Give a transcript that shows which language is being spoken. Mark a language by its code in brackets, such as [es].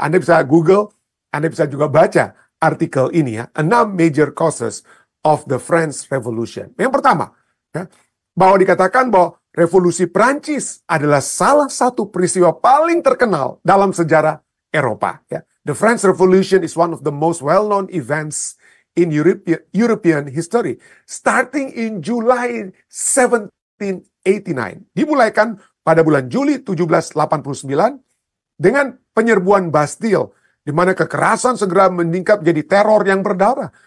[id] Anda bisa Google, Anda bisa juga baca artikel ini ya, [en] 6 major causes of the French Revolution. [id] Yang pertama, ya, bahwa dikatakan bahwa revolusi Prancis adalah salah satu peristiwa paling terkenal dalam sejarah Eropa. Ya. [en] The French Revolution is one of the most well-known events in European history, starting in July 1789. [id] Dimulaikan pada bulan Juli 1789 dengan penyerbuan Bastille, di mana kekerasan segera meningkat menjadi teror yang berdarah.